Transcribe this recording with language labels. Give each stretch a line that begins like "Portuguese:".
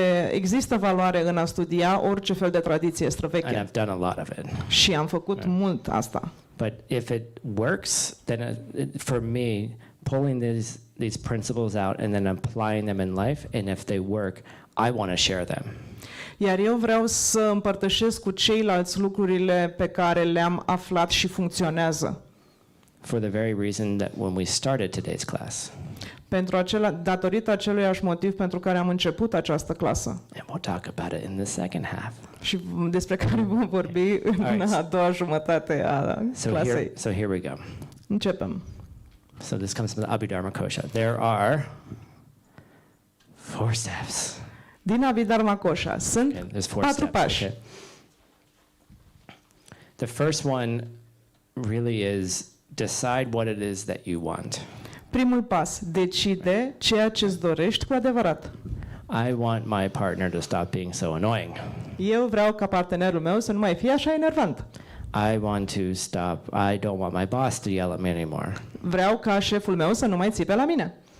Romanian: Există valoare în a studia orice fel de tradiție
English: And
Romanian: străveche.
English: I've done a lot of it.
Romanian: Și am făcut mult asta.
English: But if it works, then for me, pulling these principles out and then applying them in life, and if they work, I want to share them.
Romanian: Iar eu vreau să împărtășesc cu ceilalți lucrurile pe care le-am aflat și funcționează.
English: For the very reason that when we started today's class.
Romanian: Datorită aceluiași motiv pentru care am început această clasă.
English: And we'll talk about it in the second half.
Romanian: Și despre care vom vorbi în a doua jumătate a clasei.
English: So here we go.
Romanian: Începem.
English: So this comes from the Abhidharma Kosha. There are 4 steps.
Romanian: Din Abhidharma Kosha sunt
English: Okay, there's 4
Romanian: patru
English: steps.
Romanian: pași.
English: Okay. The first one really is decide what it is that you want.
Romanian: Primul pas, decide ceea ce îți dorești cu adevărat.
English: I want my partner to stop being so annoying.
Romanian: Eu vreau ca partenerul meu să nu mai fie așa enervant.
English: I want to stop. I don't want my boss to yell at me anymore.
Romanian: Vreau ca șeful meu să nu mai țipe la mine.